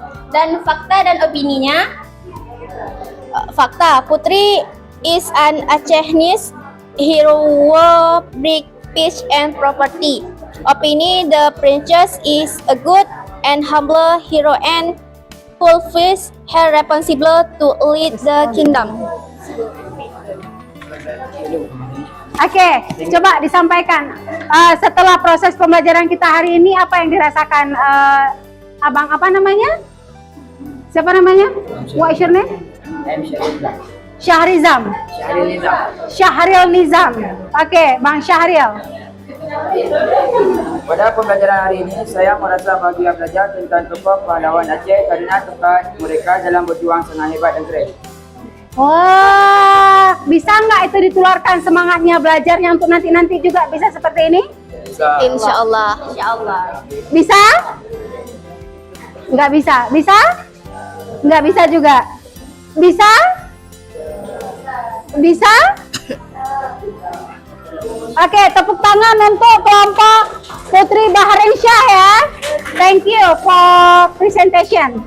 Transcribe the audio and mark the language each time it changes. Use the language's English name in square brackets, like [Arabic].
[Indonesian] Dan fakta dan opininya, fakta, [English] Putri is an Acehese hero, big peace and property. Opini, the princess is a good and humble hero and fulfills her responsibility to lead the kingdom. [Indonesian] Oke, coba disampaikan setelah proses pembelajaran kita hari ini apa yang dirasakan abang apa namanya? Siapa namanya? [English] What is your name? [Indonesian] Syahrizam. Syahril Nizam. Oke, Bang Syahril. Pada pembelajaran hari ini, saya merasa bahagia belajar tentang tokoh pahlawan Aceh karena tempat mereka dalam berjuang sangat hebat dan keren. Wah, bisa nggak itu ditularkan semangatnya belajarnya untuk nanti juga bisa seperti ini? Insya Allah. Bisa? Nggak bisa? Bisa? Nggak bisa juga? Bisa? Bisa? Oke, tepuk tangan untuk kelompok Putri Bahrin Syah ya. [English] Thank you for presentation.